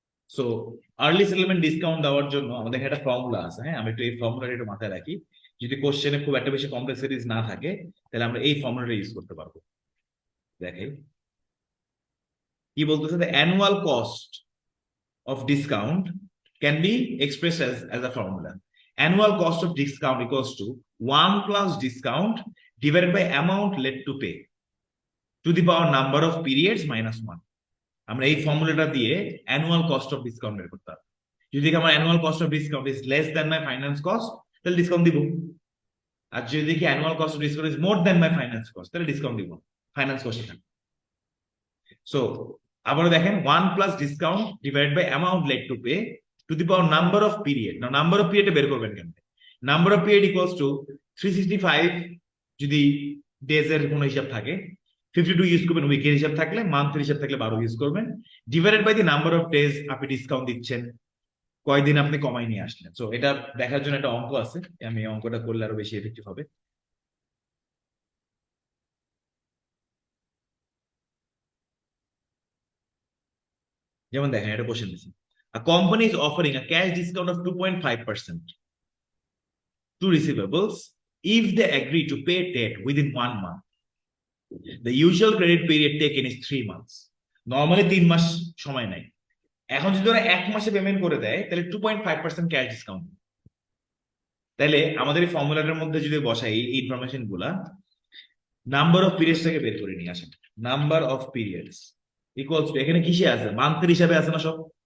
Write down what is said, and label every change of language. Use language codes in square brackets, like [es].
[bn] So early settlement discount দেওয়ার জন্য আমাদের একটা ফর্মুলা আছে। হ্যাঁ, আমি একটু এই ফর্মুলাটা একটু মাথায় রাখি, যদি কোশ্চেনে খুব একটা বেশি কমপ্লেক্সিটিস না থাকে তাহলে আমরা এই ফর্মুলাটা ইউজ করতে পারবো। দেখেন কি বলতেছে, [en] the annual cost of discount can be expressed as a formula. Annual cost of discount equals to 1 plus discount divided by amount led to pay to the power number of periods minus 1. [bn] আমরা এই ফর্মুলাটা দিয়ে annual cost of discount বের করতে হবে। যদি আমার annual cost of discount [en] is less than my finance cost, [bn] তাহলে ডিসকাউন্ট দিব। আর যদি দেখি annual cost of discount [en] is more than my finance cost, [bn] তাহলে ডিসকাউন্ট দিব, ফাইন্যান্স কস্টে থাকবে। সো আবারও দেখেন [en] 1 plus discount divide by amount led to pay to the power number of period. [bn] না নাম্বার অফ পিরিয়ড বের করবেন কেন? Number of period equals to 365 যদি ডেজ এর কোনো হিসাব থাকে, 52 ইউজ করবেন উইকের হিসাব থাকলে, মান্থের হিসাব থাকলে 12 ইউজ করবেন, divided by the number of days আপনি ডিসকাউন্ট দিচ্ছেন, কয়দিন আপনি কমাই নিয়ে আসলেন। সো এটা দেখার জন্য একটা অঙ্ক আছে, আমি এই অঙ্কটা করলে আরো বেশি এফেক্টিভ হবে। যেমন দেখেন এটা কোশ্চেন দিচ্ছি, [en] a company is offering a cash discount of 2.5% to receivables if they agree to pay debt within 1 month. The usual credit period taken is 3 months. [bn] Normally 3 মাস সময় নেয়। এখন যদি ওরা 1 মাসে পেমেন্ট করে দেয় তাহলে 2.5% ক্যাশ ডিসকাউন্ট। তাহলে আমাদের এই ফর্মুলাটার মধ্যে যদি বসাই এই ইনফরমেশন গুলা, নাম্বার অফ পিরিয়ডস থেকে বের করে নিয়ে আসেন। Number of periods equals to, এখানে কিসে আছে? মান্থের হিসাবে আছে না সব।